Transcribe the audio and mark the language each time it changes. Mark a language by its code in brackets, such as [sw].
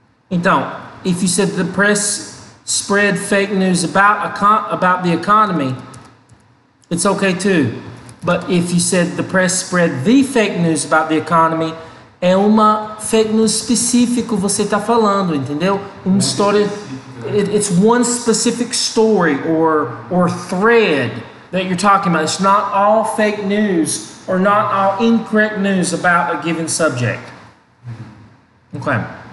[en] Então, if you said the press spread fake news about the economy, it's okay too. But if you said the press spread the fake news about the economy, [pt] é uma fake news específico você está falando, entendeu? Uma história, [en] it's one specific story or thread that you're talking about. It's not all fake news or not all incorrect news about a given subject. Okay.